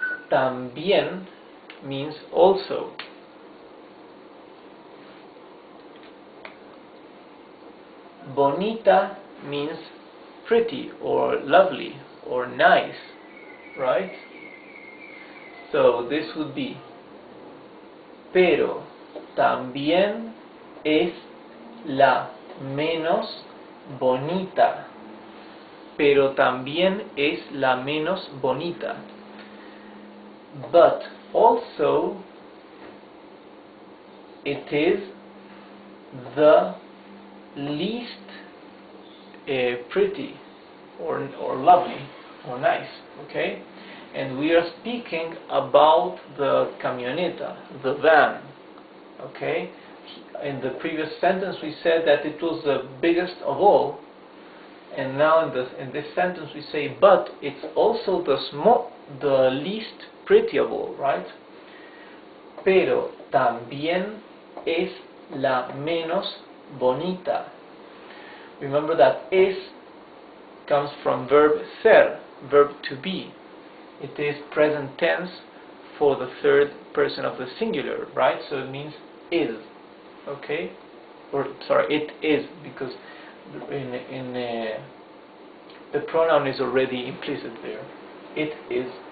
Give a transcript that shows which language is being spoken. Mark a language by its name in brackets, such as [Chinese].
[English] También means also. Bonita means pretty or lovely or nice, right? So this would be, [Spanish] pero también es la menos bonita. Pero también es la menos bonita. [English] But also it is the least pretty or lovely or nice, okay? And we are speaking about the camioneta, the van, okay? In the previous sentence we said that it was the biggest of all, and now in this sentence we say, but it's also the least pretty of all, right? [Spanish] Pero también es la menos bonita. [English] Remember that es comes from verb ser, verb to be. It is present tense for the third person of the singular, right? So it means is, okay? Or sorry, it is, because the pronoun is already implicit there. It is.